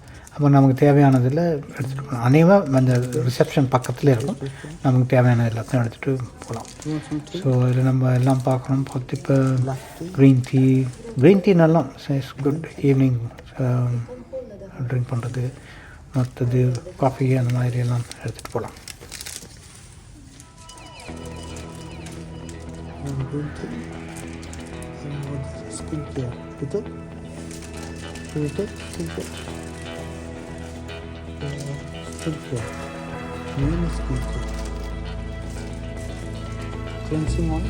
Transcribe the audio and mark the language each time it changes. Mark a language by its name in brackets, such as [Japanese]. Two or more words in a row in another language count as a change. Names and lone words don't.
[Tamil] அப்போ நமக்கு தேவையானதில் எடுத்துகிட்டு போகலாம். அநேகமாக அந்த ரிசப்ஷன் பக்கத்துலேயே இருக்கும். நமக்கு தேவையான எல்லாத்தையும் எடுத்துகிட்டு போகலாம். ஸோ அதில் நம்ம எல்லாம் பார்க்கணும். பார்த்து இப்போ [English] green tea [Tamil] நல்லா [English] it's good evening drink [Tamil] பண்ணுறது. மற்றது காஃபி அந்த மாதிரி எல்லாம் எடுத்துகிட்டு போகலாம். [Malay] Skincare. Betul? Betul? Skincare. Skincare. Main skincare. [English] Cleansing oil.